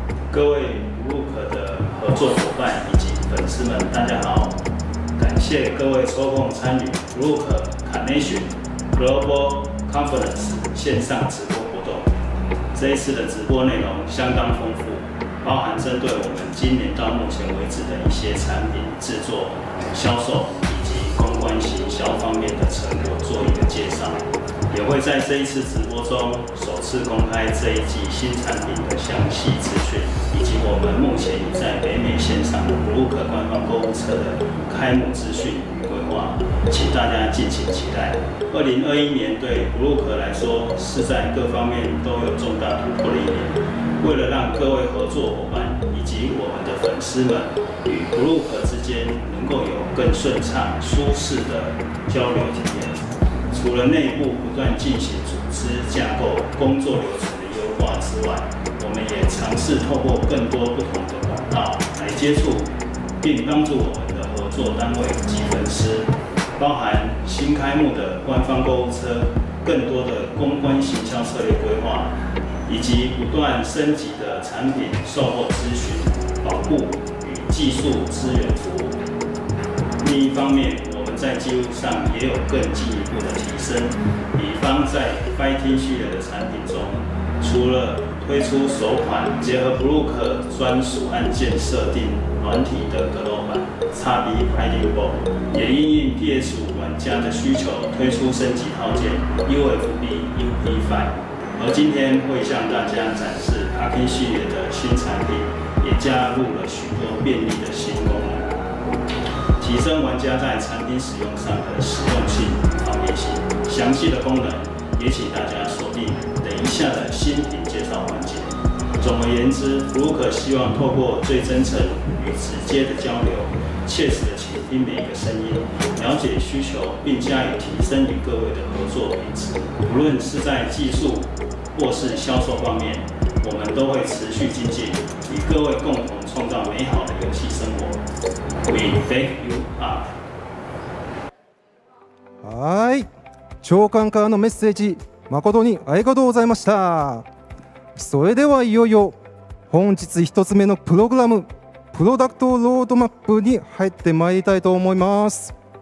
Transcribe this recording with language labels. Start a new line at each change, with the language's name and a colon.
Chinese: 各位 Brook 的合作伙伴以及粉丝们，大家好！感谢各位抽空参与 Brook Carnation Global Conference 线上直播活动。这一次的直播内容相当丰富，包含针对我们今年到目前为止的一些产品制作、销售以及公关行销方面的成果做一个介绍。也会在这一次直播中首次公开这一季新产品的详细资讯，以及我们目前已在北美线上的 Brook 官方购物车的开幕资讯与规划，请大家敬请期待。 2021年对 Brook 来说是在各方面都有重大突破的一年。为了让各位合作伙伴以及我们的粉丝们与 Brook 之间能够有更顺畅、舒适的交流体验。除了内部不断进行组织架构、工作流程的优化之外，我们也尝试透过更多不同的管道来接触并帮助我们的合作单位及粉丝，包含新开幕的官方购物车、更多的公关行销策略规划，以及不断升级的产品售后咨询、保护与技术资源服务。另一方面，在技术上也有更进一步的提升，比方在 Fighting 系列的产品中，除了推出首款结合 Brook 专属按键设定软体的格斗版 XB Fighting Ball， 也因应 PS5 玩家的需求推出升级套件 UFB UP5。而今天会向大家展示 Parking 系列的新产品，也加入了许多便利的新功能。提升玩家在产品使用上的实用性、方便性。详细的功能也请大家锁定等一下的新品介绍环节。总而言之 ，Brook 希望透过最真诚与直接的交流，切实的倾听每一个声音，了解需求，并加以提升与各位的合作品质。无论是在技术或是销售方面，我们都会持续精进，与各位共同创造美好的游戏生活。
English: We thank you up。
Japanese: はい、長官からのメッセージ誠にありがとうございました。それではいよいよ本日一つ目のプログラム、プロダクトロードマップに入ってまいりたいと思います。